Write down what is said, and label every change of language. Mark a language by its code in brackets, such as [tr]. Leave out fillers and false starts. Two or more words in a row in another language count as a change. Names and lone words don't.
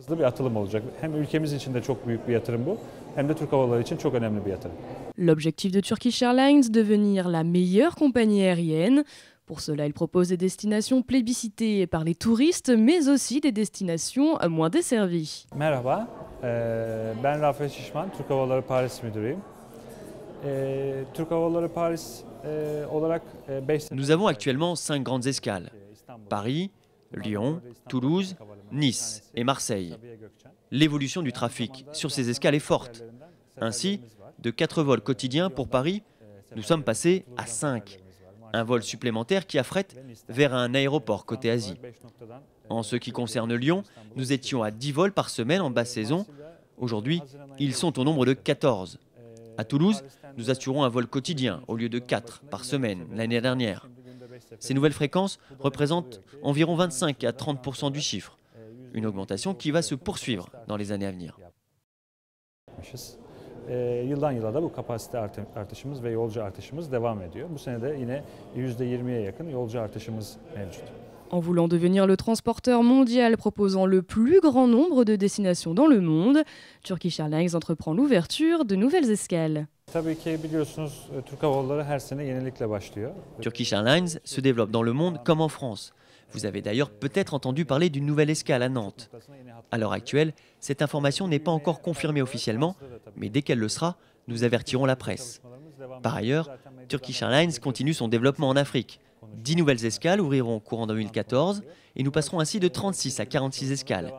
[fr] L'objectif de Turkish Airlines, devenir la meilleure compagnie aérienne. Pour cela, il propose des destinations plébiscitées par les touristes, mais aussi des destinations moins desservies. [tr] Merhaba, ben Rafael Şişman, Türk Hava Yolları Paris müdürüyüm. Türk Hava Yolları Paris olarak 5 [fr] Nous avons actuellement 5 grandes escales: Paris, Lyon, Toulouse, Nice et Marseille. L'évolution du trafic sur ces escales est forte. Ainsi, de 4 vols quotidiens pour Paris, nous sommes passés à 5. Un vol supplémentaire qui affrète vers un aéroport côté Asie. En ce qui concerne Lyon, nous étions à 10 vols par semaine en basse saison. Aujourd'hui, ils sont au nombre de 14. À Toulouse, nous assurons un vol quotidien au lieu de 4 par semaine l'année dernière. Ces nouvelles fréquences représentent environ 25 à 30% du chiffre. Une augmentation qui va se poursuivre dans les années à venir. [tr] Yıldan yıla da bu kapasite artışımız ve yolcu artışımız devam ediyor. Bu sene de yine %20'ye yakın yolcu artışımız mevcut. [fr] En voulant devenir le transporteur mondial proposant le plus grand nombre de destinations dans le monde, Turkish Airlines entreprend l'ouverture de nouvelles escales. [tr] Tabii ki biliyorsunuz Türk Hava Yolları her sene yenilikle başlıyor. [fr] Turkish Airlines se développe dans le monde comme en France. Vous avez d'ailleurs peut-être entendu parler d'une nouvelle escale à Nantes. À l'heure actuelle, cette information n'est pas encore confirmée officiellement, mais dès qu'elle le sera, nous avertirons la presse. Par ailleurs, Turkish Airlines continue son développement en Afrique. 10 nouvelles escales ouvriront courant 2014 et nous passerons ainsi de 36 à 46 escales.